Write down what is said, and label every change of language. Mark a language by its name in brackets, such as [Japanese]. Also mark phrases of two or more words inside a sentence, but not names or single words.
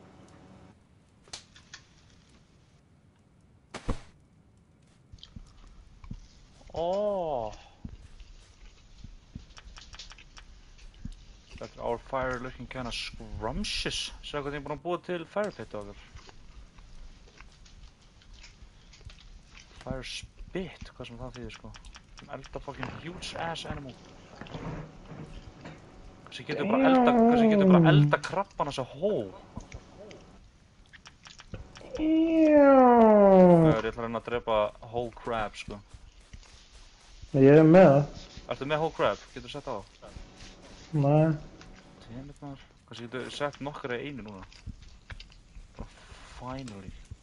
[English] Our fire looking kinda scrumptious. [Icelandic] Sjá hvað ég er búinn að búa til [English] fire pit [Icelandic] á okkur. [English] Fire spit, [Icelandic] hvað sem það þýðir sko. [English] Elda fucking huge ass animal. [Icelandic] Kannski getur bara elda krabban þessa hó. Ég ætla að reyna að drepa [English] whole crab [Icelandic] sko. Ég er með það. Ertu með [English] whole crab? [Icelandic] Getur þú sett á það? Nei. Dammit maður. Kannski getur þú sett nokkra í einu núna. Bara finally.